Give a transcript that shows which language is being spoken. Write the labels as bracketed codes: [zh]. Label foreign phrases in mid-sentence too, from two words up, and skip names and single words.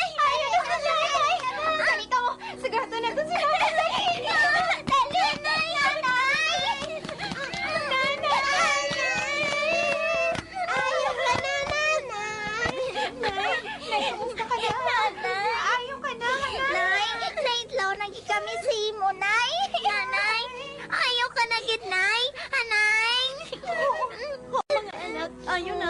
[hil] Ayan na si nanay! Halika mo! Sigurado na ito si nanay! Dali na, nanay! Nanay! Ayaw ka na, nanay! Nay, kumusta ka na? Nanay! Ayaw ka na, Nay! Naitlaw na gid kami sa imo, Nay! Nanay! Ayaw ka na gid, Nay! Anay! Mga anak, ayaw na.